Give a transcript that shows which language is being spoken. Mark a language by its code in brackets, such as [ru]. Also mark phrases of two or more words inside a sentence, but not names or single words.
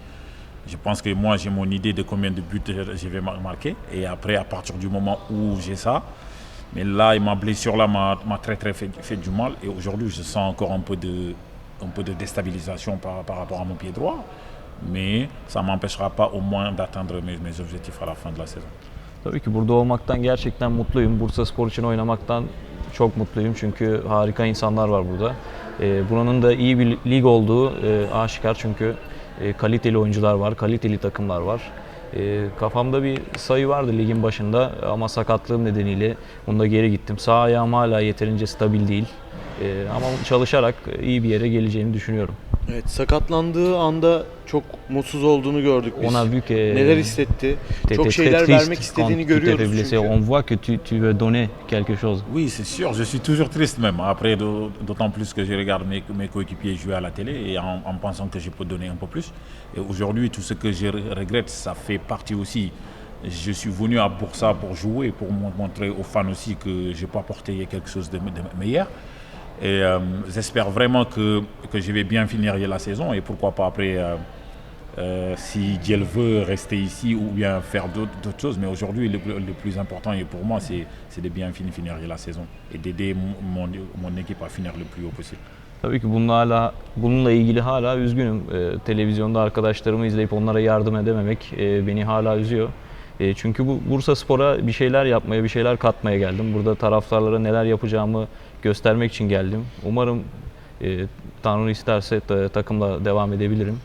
[fr] Je pense que moi, j'ai mon idée de combien de buts je vais marquer et après, à partir du moment où j'ai ça, mais là, ma blessure là m'a très très fait du mal et aujourd'hui, je sens encore un peu de déstabilisation par rapport à mon pied droit, mais ça ne m'empêchera pas au moins d'atteindre mes objectifs à la fin de la saison. [tr] Tabii ki burada olmaktan gerçekten mutluyum. Bursaspor için oynamaktan çok mutluyum çünkü harika insanlar var burada. Buranın da iyi bir lig olduğu aşikar çünkü kaliteli oyuncular var, kaliteli takımlar var. Kafamda bir sayı vardı ligin başında ama sakatlığım nedeniyle bunda geri gittim. Sağ ayağım hala yeterince stabil değil ama çalışarak iyi bir yere geleceğimi düşünüyorum. Evet, sakatlandığı anda çok mutsuz olduğunu gördük biz. [fr] On a vu que [tr] Neler hissetti? Çok [fr] t'étais [tr] şeyler [fr] très [tr] vermek [fr] triste [tr] istediğini [fr] quand tu t'es fait [tr] görüyoruz [fr] blesser. [tr] çünkü. [fr] On voit que tu veux donner quelque chose. Oui, c'est sûr, je suis toujours triste même. Après, d'autant plus que je regarde mes coéquipiers jouer à la télé et en pensant que je peux donner un peu plus. Et aujourd'hui, tout ce que je regrette, ça fait partie aussi. Je suis venu à Bursa pour jouer, pour montrer aux fans aussi que je peux apporter quelque chose de meilleur. Et j'espère vraiment que je vais bien finir la saison et pourquoi pas après, si Dieu le veut, rester ici ou bien faire d'autres choses. Mais aujourd'hui, le plus important pour moi, c'est de bien finir la saison et d'aider mon équipe à finir le plus haut possible. [tr] Tabii ki bununla ilgili hala üzgünüm. Televizyonda arkadaşlarımı izleyip onlara yardım edememek beni hala üzüyor. Çünkü bu Bursaspor'a bir şeyler yapmaya, bir şeyler katmaya geldim. Burada taraftarlara neler yapacağımı göstermek için geldim. Umarım Tanrı isterse takımla devam edebilirim.